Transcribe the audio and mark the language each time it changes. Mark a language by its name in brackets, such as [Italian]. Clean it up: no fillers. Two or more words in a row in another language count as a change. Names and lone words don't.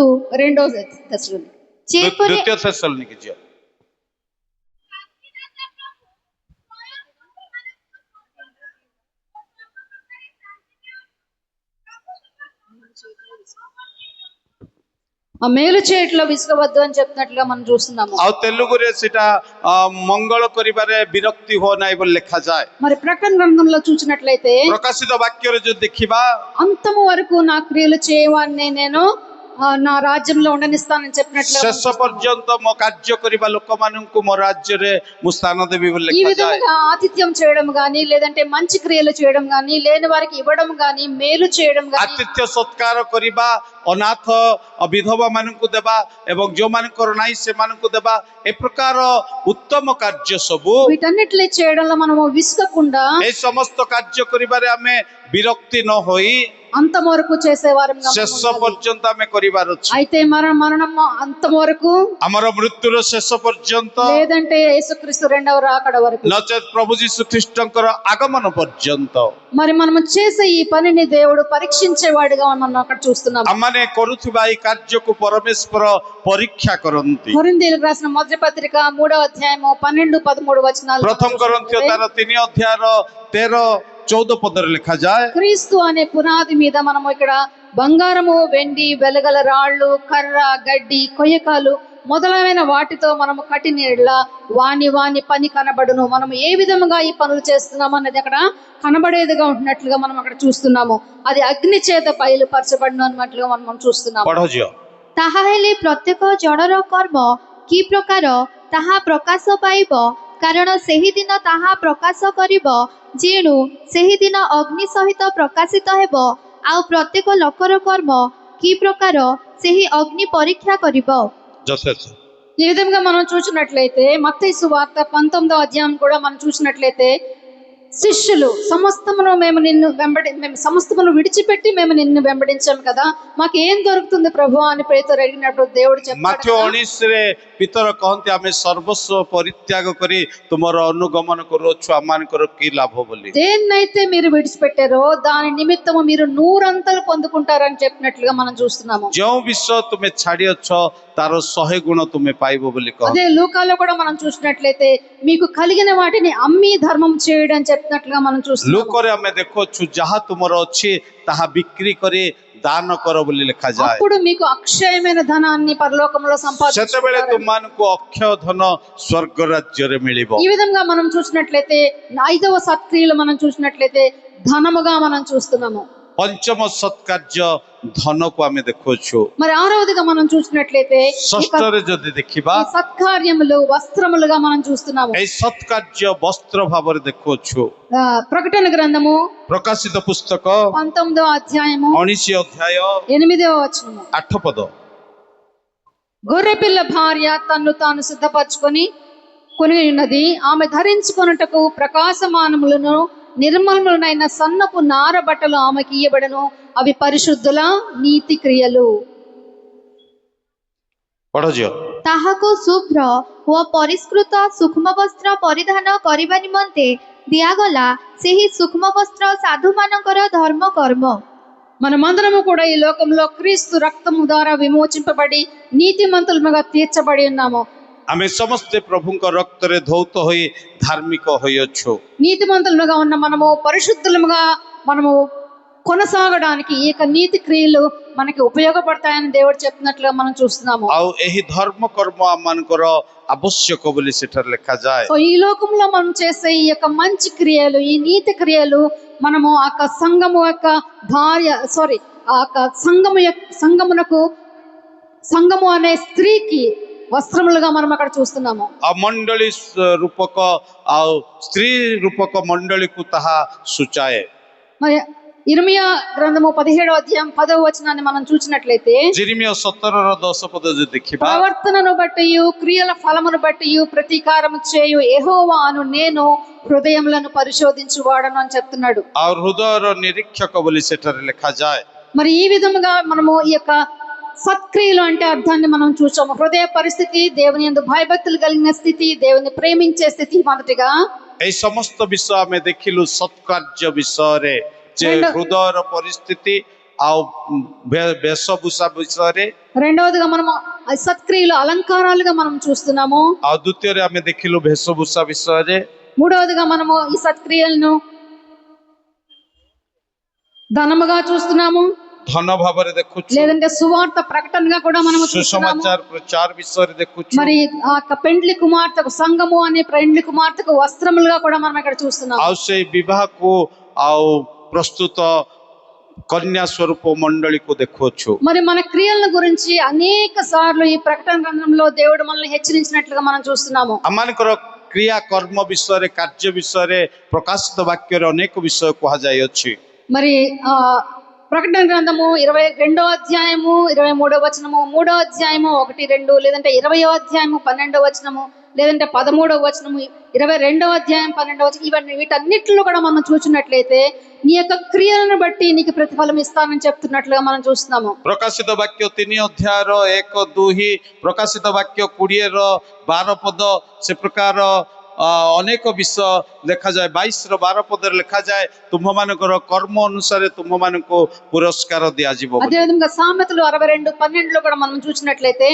[Telugu] రెండో తెస్సలోనికీ [Odia] ଯେପରି ଦ୍ୱିତୀୟ ତେସ୍ସଲୋନିକେ ଝିଅ। [Telugu] ఆ మేలు చేయట్లో విసుగవద్దు అని చెప్తున్నట్లుగా మనం చూస్తున్నాము. [Odia] ଆଉ ତେଲୁଗୁରେ ସେଟା ମଙ୍ଗଳ କରିବାରେ ବିରକ୍ତି ହୁଅ ନାହିଁ ବୋଲି ଲେଖାଯାଏ। [Telugu] మరి ప్రకటన గ్రంథంలో చూసినట్లయితే [Odia] ପ୍ରକାଶିତ ବାକ୍ୟରେ ଯଦି ଦେଖିବା, [Telugu] అంతము వరకు నా క్రియలు చేయవాన్ని నేను నా రాజ్యంలో ఉండనిస్తానని చెప్పినట్లుగా మనం [Odia] ଶେଷ [Telugu] చూస్తున్నాము. [Odia] ପର୍ଯ୍ୟନ୍ତ ମୋ କାର୍ଯ୍ୟ କରିବା ଲୋକମାନଙ୍କୁ ମୋ ରାଜ୍ୟରେ ମୁଁ ସ୍ଥାନ ଦେବି ବୋଲି [Telugu] ఈ [Odia] ଲେଖାଯାଏ। [Telugu] విధంగా ఆతిథ్యం చేయడం గాని, లేదంటే మంచి క్రియలు చేయడం గాని, లేని వారికి ఇవ్వడం గాని, మేలు చేయడం గాని, [Odia] ଆତିଥ୍ୟ ସତ୍କାର କରିବା, ଅନାଥ ବିଧବା ମାନଙ୍କୁ ଦେବା ଏବଂ ଯୋଉମାନଙ୍କର ନାହିଁ ସେମାନଙ୍କୁ ଦେବା, ଏ ପ୍ରକାର ଉତ୍ତମ କାର୍ଯ୍ୟ ସବୁ, [Telugu] వీటన్నిటిని చేయడంలో మనము విసుగకుండా [Odia] এই ସମସ୍ତ କାର୍ଯ୍ୟ କରିବାରେ ଆମେ ବିରକ୍ତି ନ ହୋଇ [Telugu] అంతం వరకు చేసేవారంగా మనం [Odia] ଶେଷ [Telugu] ఉండాలి. [Odia] ପର୍ଯ୍ୟନ୍ତ ଆମେ କରିବାର ଅଛି। [Telugu] అయితే మరణం అంతం వరకు, [Odia] ଆମର ମୃତ୍ୟୁର ଶେଷ ପର୍ଯ୍ୟନ୍ତ, [Telugu] లేదంటే యేసుక్రీస్తు రెండవ రాకడ వరకు, [Odia] ନଚେତ୍ ପ୍ରଭୁ ଯୀଶୁ ଖ୍ରୀଷ୍ଟଙ୍କର ଆଗମନ పର୍ଯ୍ୟନ୍ତ [Telugu] మరి మనము చేసే ఈ పనిని దేవుడు పరీక్షించేవాడిగా మనం అక్కడ చూస్తున్నాం. [Odia] ଆମମାନେ କରୁଥିବା ଏହି କାର୍ଯ୍ୟକୁ ପରମେଶ୍ୱର ପରୀକ୍ଷା କରନ୍ତି। [Telugu] కొరింథీయులకు రాసిన మొదటి పత్రిక 3వ అధ్యాయము 12-13 వచనాలు [Odia] ପ୍ରଥମ କରନ୍ଥୀୟ ତାର 3 ଅଧ୍ୟାୟର 13-14 ପଦରେ ଲେଖାଯାଏ, [Telugu] క్రీస్తు అనే పునాది మీద మనము ఇక్కడ బంగారము, వెండి, వెలగల రాళ్ళు, కర్ర, గడ్డి, కొయ్యకాలు మొదలైన వాటితో మనము కట్టిన యెడల వాని పని కనబడును. మనం ఏ విధముగా ఈ పనులు చేస్తున్నాం అనేది అక్కడ కనబడేదిగా ఉంటున్నట్లుగా మనం అక్కడ చూస్తున్నాము. అది అగ్ని చేత బయలుపరచబడును అన్నట్లుగా మనం చూస్తున్నాము. [Odia] ପଢ ଝିଅ। ତାହା ହେଲେ ପ୍ରତ୍ୟେକ ଜଣର କର୍ମ କି ପ୍ରକାର ତାହା ପ୍ରକାଶ ପାଇବ, କାରଣ ସେହି ଦିନ ତାହା ପ୍ରକାଶ କରିବ, ଯେଣୁ ସେହି ଦିନ ଅଗ୍ନି ସହିତ ପ୍ରକାଶିତ ହେବ, ଆଉ ପ୍ରତ୍ୟେକ ଲୋକର କର୍ମ କି ପ୍ରକାର ସେହି ଅଗ୍ନି ପରୀକ୍ଷା କରିବ। ଯଥେଷ୍ଟ। [Telugu] ఈ విధంగా మనం చూసినట్లయితే మత్తయి సువార్త 19వ అధ్యాయం కూడా మనం చూసినట్లయితే, శిష్యులు సమస్తమును మేము సమస్తమును విడిచిపెట్టి మేము నిన్ను వెంబడించాం కదా, మాకు ఏం దొరుకుతుంది ప్రభు అని పేతురు అడిగినప్పుడు దేవుడు [Odia] ମାଥ୍ୟୁ [Telugu] చెప్పాడు, [Odia] 19ରେ ପିତର କହନ୍ତି, ଆମେ ସର୍ବସ୍ୱ ପରିତ୍ୟାଗ କରି ତୁମର ଅନୁଗମନ କରୁଅଛୁ, ଆମମାନଙ୍କର କି ଲାଭ ବୋଲି। [Telugu] దేన్నైతే మీరు విడిచిపెట్టారో దాని నిమిత్తము మీరు 100 పొందుకుంటారని చెప్పినట్లుగా మనం చూస్తున్నాము. [Odia] ଯେଉଁ ବିଷୟ ତୁମେ ଛାଡ଼ିଅଛ ତାର 100 ଗୁଣ ତୁମେ ପାଇବ ବୋଲି କହ। [Telugu] అదే లూకాలో కూడా మనం చూసినట్లయితే మీకు కలిగిన వాటిని అమ్మి ధర్మం చేయడం అని చెప్పినట్లుగా మనం చూస్తున్నాము. [Odia] ଲୋକରେ ଆମେ ଦେଖୁଛୁ, ଯାହା ତୁମର ଅଛି ତାହା ବିକ୍ରି କରି ଦାନ କର ବୋଲି ଲେଖାଯାଏ। [Telugu] అప్పుడు మీకు అక్షయమైన ధనాన్ని పరలోకంలో [Odia] ସେତେବେଳେ [Telugu] సంపాదించుకుంటారు. [Odia] ତୁମମାନଙ୍କୁ ଅକ୍ଷୟ ଧନ ସ୍ୱର୍ଗ ରାଜ୍ୟରେ ମିଳିବ। [Telugu] ఈ విధంగా మనం చూసినట్లయితే 5వ సత్క్రియలు మనం చూసినట్లయితే ధనముగా మనం చూస్తున్నాము. [Odia] ପଞ୍ଚମ ସତ୍କାର୍ଯ୍ୟ ଧନକୁ ଆମେ ଦେଖୁଛୁ। [Telugu] మరి 6వదిగా మనం చూసినట్లయితే [Odia] ଷଷ୍ଠରେ ଯଦି ଦେଖିବା, [Telugu] ఈ సత్కార్యములు వస్త్రములుగా మనం చూస్తున్నాము. [Odia] এই ସତ୍କାର୍ଯ୍ୟ ବସ୍ତ୍ର ଭାବରେ ଦେଖୁଛୁ। [Telugu] ప్రకటన గ్రంథము [Odia] ପ୍ରକାଶିତ ପୁସ୍ତକ [Telugu] 19వ అధ్యాయము [Odia] 19 ଅଧ୍ୟାୟ [Telugu] 8వ వచనము, [Odia] 8 ପଦ। [Telugu] గొర్రెపిల్ల భార్య తన్ను తాను సిద్ధపరచుకొని కొని ఉన్నది, ఆమె ధరించుకొనుటకు ప్రకాశమానములను నిర్మలములైన సన్నపు నార బట్టలు ఆమెకి ఇయ్యబడను, అవి పరిశుద్ధుల నీతి క్రియలు. [Odia] ପଢ ଝିଅ। ତାହାକୁ ଶୁଭ୍ର ଓ ପରିଷ୍କୃତ ସୂକ୍ଷ୍ମ ବସ୍ତ୍ର ପରିଧାନ କରିବା ନିମନ୍ତେ ଦିଆଗଲା। ସେହି ସୂକ୍ଷ୍ମ ବସ୍ତ୍ର ସାଧୁମାନଙ୍କର ଧର୍ମ କର୍ମ। [Telugu] మనమందరము కూడా ఈ లోకంలో క్రీస్తు రక్తము ద్వారా విమోచింపబడి నీతిమంతులుగా తీర్చబడి ఉన్నాము. [Odia] ଆମେ ସମସ୍ତେ ପ୍ରଭୁଙ୍କ ରକ୍ତରେ ଧୌତ ହୋଇ ଧାର୍ମିକ ହୋଇଅଛୁ। [Telugu] నీతిమంతులుగా ఉన్న మనము పరిశుద్ధులుగా మనము కొనసాగడానికి ఈ యొక్క నీతి క్రియలు మనకి ఉపయోగపడతాయని దేవుడు చెప్పినట్లుగా మనం చూస్తున్నాము. [Odia] ଆଉ ଏହି ଧର୍ମ କର୍ମ ଆମମାନଙ୍କର ଆବଶ୍ୟକ ବୋଲି ସେଠାରେ ଲେଖାଯାଏ। [Telugu] సో ఈ లోకంలో మనం చేసే ఈ యొక్క మంచి క్రియలు, ఈ నీతి క్రియలు మనము ఆ యొక్క సంఘము యొక్క ఆ యొక్క సంఘము అనే స్త్రీకి వస్త్రములుగా మనం అక్కడ చూస్తున్నాము. [Odia] ଆଉ ମଣ୍ଡଳୀ ରୂପକ ଆଉ ସ୍ତ୍ରୀ ରୂପକ ମଣ୍ଡଳୀକୁ ତାହା ସୂଚାଏ। [Telugu] మరి ఇర్మియా గ్రంథము 17వ అధ్యాయం 10వ వచనాన్ని మనం చూసినట్లయితే [Odia] ଜିରିମିୟ 17ର 10 ପଦ ଯଦି ଦେଖିବା, [Telugu] ప్రవర్తనను బట్టి క్రియల ఫలమును బట్టి ప్రతీకారము చేయు యెహోవాను నేను హృదయములను పరిశోధించువాడను అని చెప్తున్నాడు. [Odia] ଆଉ ହୃଦୟର ନିରୀକ୍ଷକ ବୋଲି ସେଠାରେ ଲେଖାଯାଏ। [Telugu] మరి ఈ విధముగా మనము ఈ యొక్క సత్క్రియలు అంటే అర్థాన్ని మనం చూసాము. హృదయ పరిస్థితి, దేవుని యందు భయభక్తులు కలిగిన స్థితి, దేవుని ప్రేమించే స్థితి మొదటిగా. [Odia] ଏହି ସମସ୍ତ ବିଷୟ ଆମେ ଦେଖିଲୁ ସତ୍କାର୍ଯ୍ୟ ବିଷୟରେ, ଯେ ହୃଦୟର ପରିସ୍ଥିତି ଆଉ ବେଶଭୂଷା ବିଷୟରେ। [Telugu] రెండవదిగా మనము సత్క్రియలు అలంకారాలుగా మనం చూస్తున్నాము. [Odia] ଆଉ ଦ୍ୱିତୀୟରେ ଆମେ ଦେଖିଲୁ ବେଶଭୂଷା ବିଷୟରେ। [Telugu] మూడవదిగా మనము ఈ సత్క్రియలను ధనముగా చూస్తున్నాము, [Odia] ଧନ ଭାବରେ ଦେଖୁଛୁ, [Telugu] లేదంటే సువార్త ప్రకటనగా కూడా మనము చూస్తున్నాము. [Odia] ସୁସମାଚାର ପ୍ରଚାର ବିଷୟରେ ଦେଖୁଛୁ, [Telugu] మరి ఆ పెండ్లి కుమార్తెకు సంఘము అనే పెండ్లి కుమార్తెకు వస్త్రములుగా కూడా మనం ఇక్కడ చూస్తున్నాము. [Odia] ଆଉ ସେଇ ବିବାହକୁ ଆଉ ପ୍ରସ୍ତୁତ କନ୍ୟା ସ୍ୱରୂପ ମଣ୍ଡଳୀକୁ ଦେଖୁଛୁ। [Telugu] మరి మన క్రియల గురించి అనేక సార్లు ఈ ప్రకటన గ్రంథంలో దేవుడు మనల్ని హెచ్చరించినట్లుగా మనం చూస్తున్నాము. [Odia] ଆମମାନଙ୍କର କ୍ରିୟା କର୍ମ ବିଷୟରେ, କାର୍ଯ୍ୟ ବିଷୟରେ ପ୍ରକାଶିତ ବାକ୍ୟରେ ଅନେକ ବିଷୟ କୁହାଯାଇଅଛି। [Telugu] మరి ప్రకటన గ్రంథము 22వ అధ్యాయము 23వ వచనము, 3వ అధ్యాయము 1, 2, లేదంటే 20వ అధ్యాయము 12వ వచనము, లేదంటే 13వ వచనము, 22వ అధ్యాయం 12వ వచనం, ఇవన్నీ వీటన్నిటిలో కూడా మనం చూసినట్లయితే నీ యొక్క క్రియలను బట్టి నీకు ప్రతిఫలం ఇస్తానని చెప్తున్నట్లుగా మనం చూస్తున్నాము. [Odia] ପ୍ରକାଶିତ ବାକ୍ୟ 3 ଅଧ୍ୟାୟର 1, 2, ପ୍ରକାଶିତ ବାକ୍ୟ 20ର 12 ପଦ, ସେ ପ୍ରକାର ଅନେକ ବିଷୟ ଲେଖାଯାଏ। 22ର 12 ପଦରେ ଲେଖାଯାଏ, ତୁମ୍ଭମାନଙ୍କର କର୍ମ ଅନୁସାରେ ତୁମ୍ଭମାନଙ୍କୁ ପୁରସ୍କାର ଦିଆଯିବ। [Telugu] అదేవిధంగా సామెతలు 62:12లో కూడా మనం చూసినట్లయితే